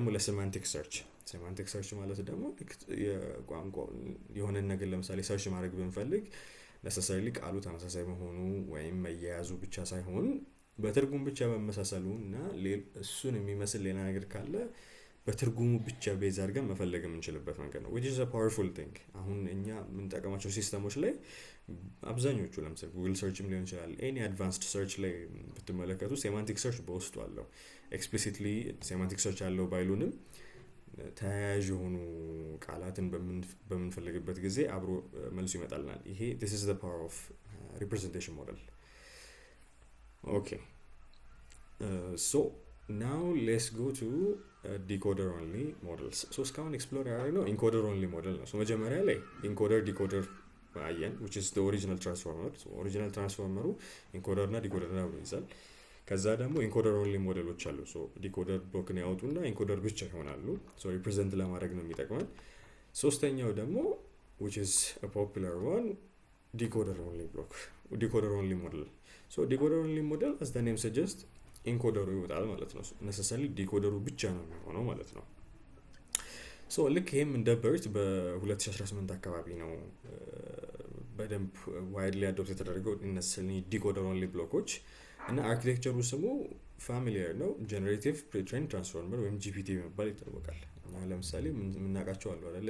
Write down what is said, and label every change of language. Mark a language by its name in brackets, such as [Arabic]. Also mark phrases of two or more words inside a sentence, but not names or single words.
[Amharic] ለሴማንቲክ ሰርች። [English] semantic search [Amharic] ማለት ደግሞ የቋንቋ የሆነን ነገር ለምሳሌ ሰርች ማድረግ ብንፈልግ ነሰሰሪሊ ቃሉ ተመሳሳይ መሆኑ ወይም መያያዙ ብቻ ሳይሆን በትርጉም ብቻ መመሳሰሉ እና እሱን የሚመስል ሌላ ነገር ካለ በትርጉሙ ብቻ ቤዝ አድርገን መፈለግ የምንችልበት መንገድ ነው [English] which is a powerful thing። [Amharic] አሁን እኛ የምንጠቀማቸው ሲስተሞች ላይ አብዛኞቹ ለምሳሌ ጉግል ሰርችም ሊሆን ይችላል [English] any advanced search [Amharic] ላይ ብትመለከቱ [English] semantic search [Amharic] በውስጡ አለው። [English] explicitly semantic search [Amharic] አለው ባይሉንም ተያያዥ የሆኑ ቃላትን በምንፈልግበት ጊዜ አብሮ መልሱ ይመጣልናል። ይሄ [English] this is the power of representation model። okay so now let's go to decoder only models። [Amharic] so እስካሁን ኤክስፕሎር ያደረግነው [English] encoder only model [Amharic] ነው። መጀመሪያ ላይ [English] encoder decoder [Amharic] አየን [English] which is the original transformer። original transformer [Amharic] ኢንኮደር እና ዲኮደር ነው ይይዛል። ከዛ ደግሞ [English] encoder only models [Amharic] አሉ። [English] so decoder block [Amharic] ያወጡና ኢንኮደር ብቻ ይሆናሉ። [English] so represent [Amharic] ለማድረግ ነው የሚጠቅመን። ሶስተኛው ደግሞ [English] which is a popular one decoder only block decoder only model። [Amharic] ሶ [English] decoder only model as the name suggests [Amharic] ኢንኮደሩ ይወጣል ማለት ነው። [English] necessary decoder [Amharic] ብቻ ነው የሚሆነው ማለት ነው። ሶ ልክ ይሄም እንደ በርት በ2018 አካባቢ ነው በደንብ [English] widely adopt [Amharic] የተደረገው እነዚህ [English] decoder only blocks [Amharic] እና አርኪቴክቸሩ ስሙ ፋሚሊየር ነው። ጀነሬቲቭ ፕሪ-ትሬን ትራንስፎርመር ወይም ጂፒቲ በመባል ይታወቃል። ለምሳሌ የምናውቃቸው አሉ አይደለ?